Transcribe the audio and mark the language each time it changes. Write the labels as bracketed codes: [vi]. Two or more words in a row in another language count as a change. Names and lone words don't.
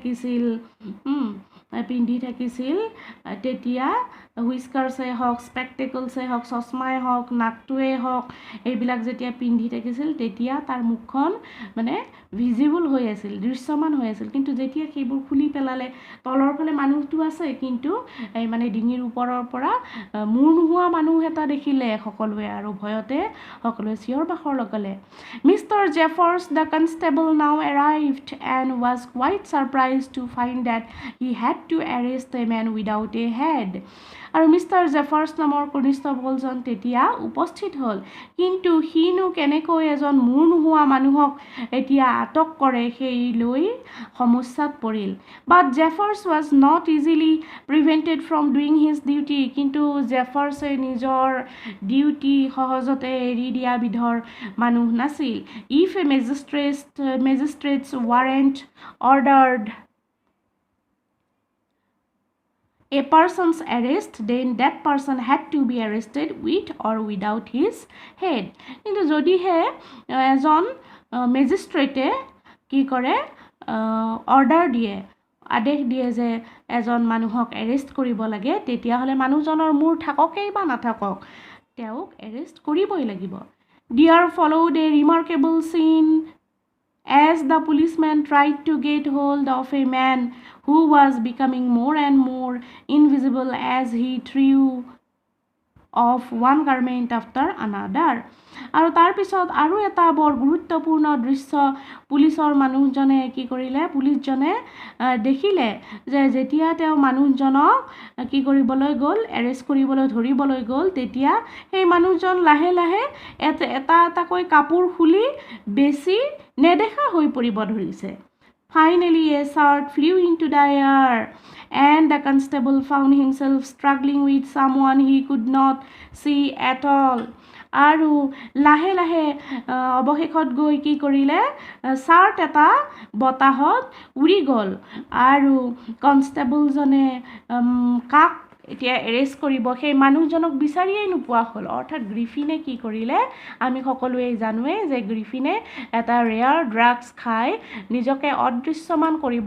[as] থাকিছিল তেতিয়া হুইস্কাৰ্ছে হওক স্পেক্টেকলছে হওক চশমাই হওক নাকটোৱে হওক এইবিলাক যেতিয়া পিন্ধি থাকিছিল তেতিয়া তাৰ মুখখন মানে ভিজিবল হৈ আছিল দৃশ্যমান হৈ আছিল কিন্তু যেতিয়া সেইবোৰ খুলি পেলালে তলৰ ফালে মানুহটো আছে কিন্তু এই মানে ডিঙিৰ ওপৰৰ পৰা মূৰ নোহোৱা মানুহ এটা দেখিলে সকলোৱে আৰু ভয়তে সকলোৱে চিঞৰ বাখৰ লগালে Mr. [en] Jeffers, the constable, now arrived and was quite surprised to find that he had to arrest a man without a head. [as] আৰু মিষ্টাৰ জেফাৰ্ছ নামৰ কনিষ্টেবলজন তেতিয়া উপস্থিত হ'ল কিন্তু সিনো কেনেকৈ এজন মূৰ নোহোৱা মানুহক এতিয়া আটক কৰে সেই লৈ সমস্যাত পৰিল [en] But Jeffers was not easily prevented from doing his duty. [as] কিন্তু জেফাৰ্ছে নিজৰ ডিউটি সহজতে এৰি দিয়া বিধৰ মানুহ নাছিল [en] If a magistrate's warrant ordered a person's arrest, then that person had to be arrested with or without his head. [as] কিন্তু যদিহে এজন মেজিষ্ট্ৰেটে কি কৰে অৰ্ডাৰ দিয়ে আদেশ দিয়ে যে এজন মানুহক এৰেষ্ট কৰিব লাগে তেতিয়াহ'লে মানুহজনৰ মূৰ থাককেই বা নাথাকক তেওঁক এৰেষ্ট কৰিবই লাগিব [en] There followed a remarkable scene as the policeman tried to get hold of a man who was becoming more and more invisible as he threw off one garment after another. [as] আৰু তাৰপিছত আৰু এটা বৰ গুৰুত্বপূৰ্ণ দৃশ্য পুলিচৰ মানুহজনে কি কৰিলে পুলিচজনে দেখিলে যে যেতিয়া তেওঁ মানুহজনক কি কৰিবলৈ গ'ল এৰেষ্ট কৰিবলৈ ধৰিবলৈ গ'ল তেতিয়া সেই মানুহজন লাহে লাহে এটাকৈ কাপোৰ খুলি বেছি নেদেখা হৈ পৰিব ধৰিছে [en] Finally, a shot flew into the air, and the constable found himself struggling with someone he could not see at all. [as] আৰু লাহে লাহে অৱশেষত গৈ কি কৰিলে চাৰ্ট এটা বতাহত উৰি গ'ল আৰু কনষ্টেবলজনে কাক এতিয়া এৰেষ্ট কৰিব সেই মানুহজনক বিচাৰিয়েই নোপোৱা হ'ল অৰ্থাৎ গ্ৰিফিনে কি কৰিলে আমি সকলোৱে জানোৱেই যে গ্ৰিফিনে এটা [en] rare drugs [as] খাই নিজকে অদৃশ্যমান কৰিব